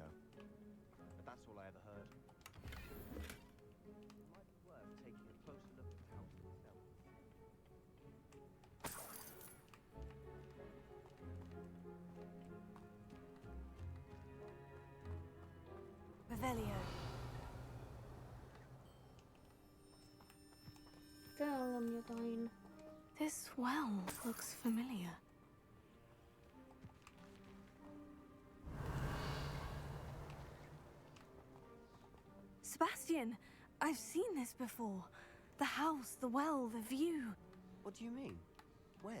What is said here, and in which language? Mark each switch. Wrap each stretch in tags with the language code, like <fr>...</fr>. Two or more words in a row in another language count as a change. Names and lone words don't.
<en>But that's all I ever heard. It might be worth taking a closer look at the house itself. Revelio.</en> <fi>Täällä on jotain.</fi> <en>This well looks familiar. Sebastian, I've seen this before. The house, the well, the view. What do you mean? When?</en>